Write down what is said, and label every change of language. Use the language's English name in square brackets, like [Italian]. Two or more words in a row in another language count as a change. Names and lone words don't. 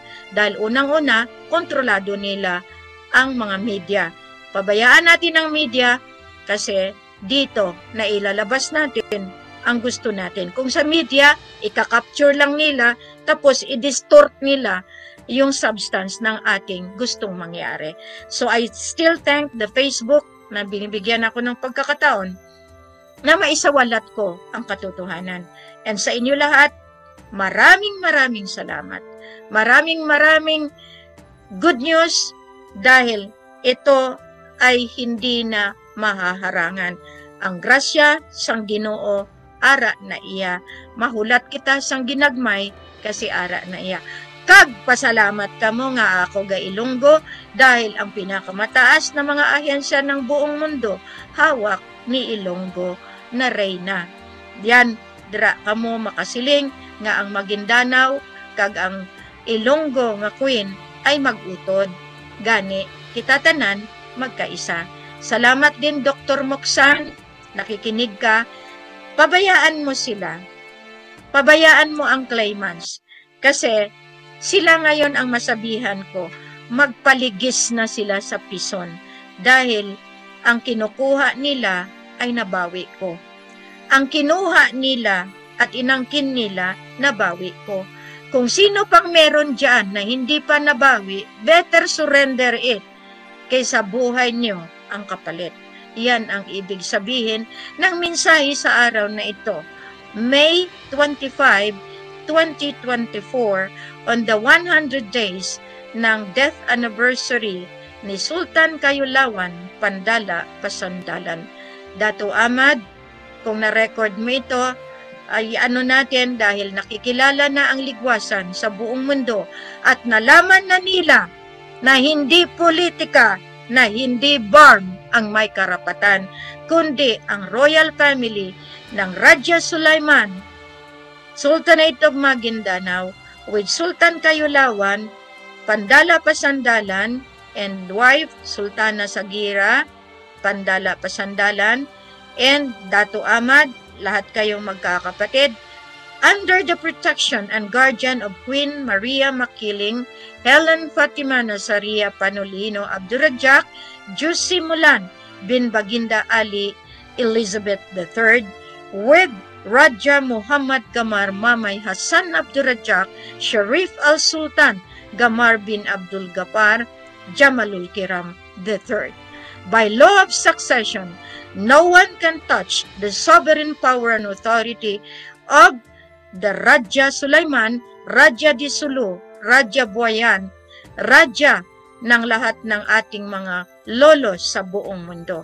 [Filipino] Dahil unang-una, kontrolado nila ang mga media. Pabayaan natin ang media kasi dito na ilalabas natin ang gusto natin. Kung sa media, ika-capture lang nila, tapos i-distort nila yung substance ng ating gustong mangyari. [English] So I still thank the Facebook [Filipino] na binibigyan ako ng pagkakataon na maisawalat ko ang katotohanan. And sa inyo lahat, maraming salamat. Maraming [English] good news [Filipino] dahil ito ay hindi na mahaharangan. [Hiligaynon] Ang grasya sang Ginoo ara na iya. Mahulat kita sang ginagmay kasi ara na iya. Kag pasalamat kamo nga ako ga Ilonggo [Filipino] dahil ang pinakamataas na mga ahensya ng buong mundo hawak ni Ilonggo na reyna. [Hiligaynon] Diyan dira kamo makasiling nga ang Maguindanao kag ang Ilonggo nga queen ay magutod. Gani kita tanan magkaisa. [Filipino] Salamat din Dr. Moksan, nakikinig ka. Pabayaan mo sila. Pabayaan mo ang claimants. Kasi sila ngayon ang masabihan ko, magpaligis na sila sa pison dahil ang kinukuha nila ay nabawi ko. Ang kinuha nila at inangkin nila, nabawi ko. Kung sino pang meron dyan na hindi pa nabawi, [English] better surrender it [Filipino] kaysa buhay niyo ang kapalit. Yan ang ibig sabihin ng mensahe sa araw na ito. May 25, 2024, [English] on the 100 days ng death anniversary ni Sultan Kayulawan, Pandala, Pasandalan. [Filipino] Dato Ahmad, kung na-record mo ito, ay ano natin dahil nakikilala na ang ligwasan sa buong mundo at nalaman na nila na hindi politika, na hindi BARM ang may karapatan, kundi ang [English] royal family [Filipino] ng Raja Sulaiman, [English] Sultanate of Maguindanao, with Sultan Kayulawan, Pandala Pasandalan, and wife Sultana Sagira, Pandala Pasandalan, and Dato [Filipino] Ahmad, lahat kayong magkakapatid, [English] under the protection and guardian of Queen Maria Makiling, Helen Fatima Nazaria Panolino Abdurrajak, Jussi Mulan bin Baginda Ali Elizabeth III, with Raja Muhammad Gamar Mamay Hassan Abdurrajak, Sharif Al-Sultan Gamar bin Abdul Gapar, Jamalul Kiram III. By law of succession, no one can touch the sovereign power and authority of the Raja Sulaiman, Raja di Sulu, Raja Buayan, Raja [Filipino] ng lahat ng ating mga lolo sa buong mundo.